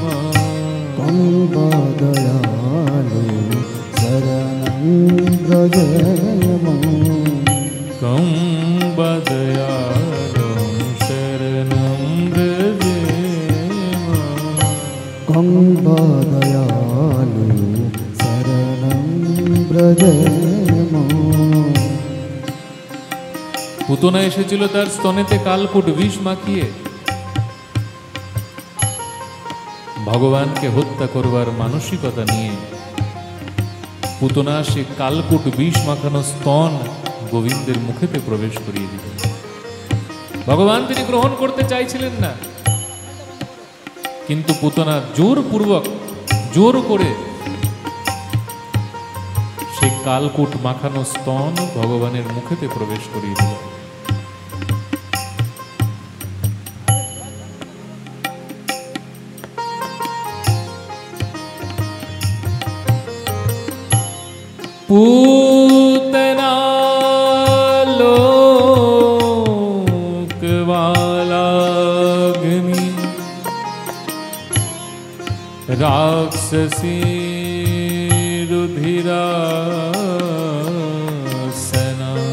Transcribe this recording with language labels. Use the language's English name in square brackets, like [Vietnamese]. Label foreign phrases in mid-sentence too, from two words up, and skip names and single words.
[Sanskrit] कं बादयालो शरणं व्रजेम, कं बादयालो शरणं व्रजेम, कं बादयालो शरणं व्रजेम। [Bangla] পুতনা এসেছিল তার স্তনেতে কালকূট বিষ মাখিয়ে। ভগবানকে হত্যা করবার মানসিকতা নিয়ে পুতনা সে কালকূট বিষ মাখানো স্তন গোবিন্দের মুখেতে প্রবেশ করিয়ে দিল। ভগবান তিনি গ্রহণ করতে চাইছিলেন না, কিন্তু পুতনা জোরপূর্বক, জোর করে সেই কালকূট মাখানো স্তন ভগবানের মুখেতে প্রবেশ করিয়ে দিল। [Sanskrit] पूतना लोकवालाग्नि राक्षसी रुधिरासना,